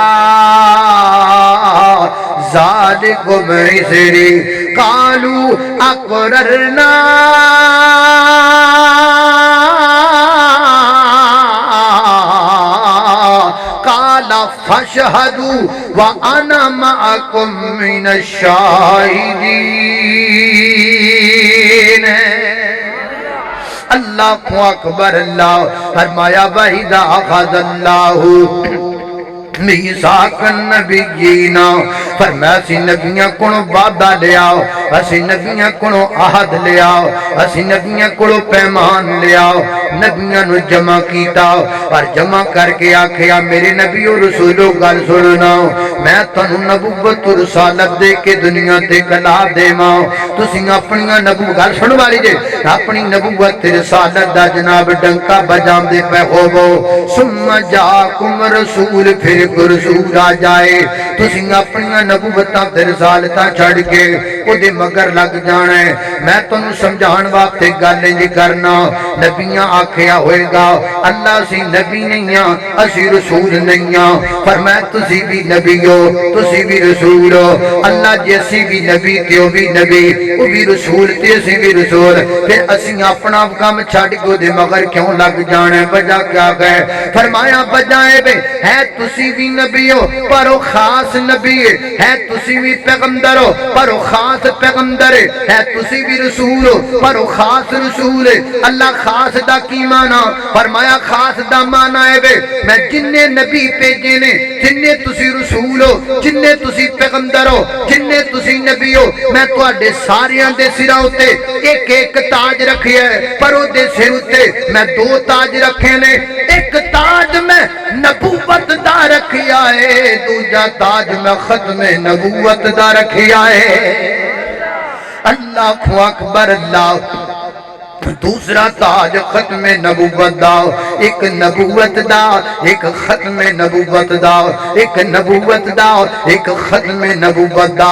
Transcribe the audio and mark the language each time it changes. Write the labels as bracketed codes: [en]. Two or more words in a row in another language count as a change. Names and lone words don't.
[ar] ذَلِكُمْ إِصْرِي قَالُوا أَقْرَرْنَا قال فاشهدوا وانا معكم من الشاهدين۔ [pa] اللہ اکبر، اللہ فرمایا [ar] وَإِذَا أَخَذَ اللَّهُ میثاق النبیین، [pa] فرمایا اسی نبیاں کولوں وعدہ لیا، اسی نبیاں کولوں عہد لیا، اسی نبیاں کولوں پیمان لیا، نبیاں نو جمع کیتا اور جمع کر کے آکھیا میرے نبی و رسولو گل سننا، میں تانوں نبوت و رسالت دے کے دنیا تے کلا دیواں، تسی اپنی نبوت گل سن والی جے اپنی نبوت تے رسالت دا جناب ڈنکا بجاندے پے ہوو۔ [ar] ثم جاءکم رسول، [pa] پھر کو رسول آ جائے، تسی اپنی نبوتاں تے رسالتاں چھڑ کے او دے مگر لگ جانا ہے۔ میں تانوں سمجھان واسطے گل نہیں کرنا، نبیاں آکھیا ہوئے گا اللہ سی نبی نہیں ہاں، اسی رسول نہیں ہاں، فرمایا تسی بھی نبی ہو، تسی بھی رسول ہو۔ اللہ جی اسی بھی نبی تے او بھی نبی، او بھی رسول تے اسی بھی رسول، پھر اسی اپنا کام چھڑ کے دے مگر کیوں لگ جانا ہے؟ وجہ کیا ہے؟ فرمایا وجہ ہے تسی بھی نبی ہو پر او خاص نبی ہے، تسی بھی پیغمبر ہو پر او خاص پیغمبر ہے، تسی بھی رسول ہو پر او خاص رسول ہے۔ اللہ خاص دا کی مانا؟ فرمایا خاص دا مانا ہے میں جننے نبی بھیجے نے، جننے تسی رسول ہو، جننے تسی پیغمبر ہو، جننے تسی نبی ہو، میں تواڈے ساریاں دے سراں تے ایک ایک تاج رکھیا ہے، پر او دے سر تے میں دو تاج رکھے نے، ایک تاج میں نبوت دا رکھیا ہے، دوجا تاج میں ختم نبوت دا رکھیا ہے۔ اللہ اکبر، اللہ دوسرا تاج ختم نبوت دا، ایک نبوت دا ایک ختم نبوت دا، ایک نبوت دا ایک ختم نبوت دا۔